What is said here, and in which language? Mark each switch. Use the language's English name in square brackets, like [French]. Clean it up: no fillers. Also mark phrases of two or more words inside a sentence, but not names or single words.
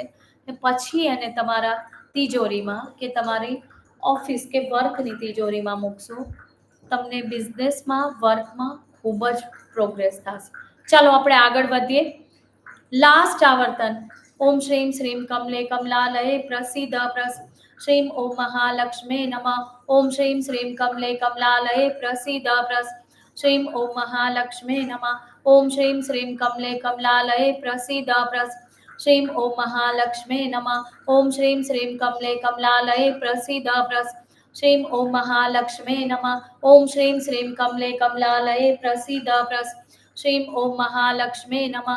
[Gujarati] પછી એને તમારા તિજોરીમાં કે તમારી ઓફિસ કે વર્કની તિજોરીમાં મૂકશો, તમને બિઝનેસમાં, વર્કમાં ખૂબ જ પ્રોગ્રેસ થશે। ચાલો આપણે આગળ વધીએ। લાસ્ટ આવર્તન, [Sanskrit] ઓમ શ્રીમ શ્રીમ કમલે કમલાલયે પ્રસીદ શ્રીમ ઓમ મહાલક્ષ્મે નમઃ। ઓમ શ્રીમ શ્રીમ કમલે કમલાલયે પ્રસીદ श्रीं ओम महालक्ष्मे नमः। ओम श्रीं श्रीं कमले कमलालये प्रसीद श्रीं ओम महालक्ष्मे नमः। ओम श्रीं श्रीं कमले कमलालये प्रसीद श्रीं ओम महालक्ष्मे नमः। ओम श्रीं श्रीं कमले कमलालये प्रसीद श्रीं ओम महालक्ष्मे नमः।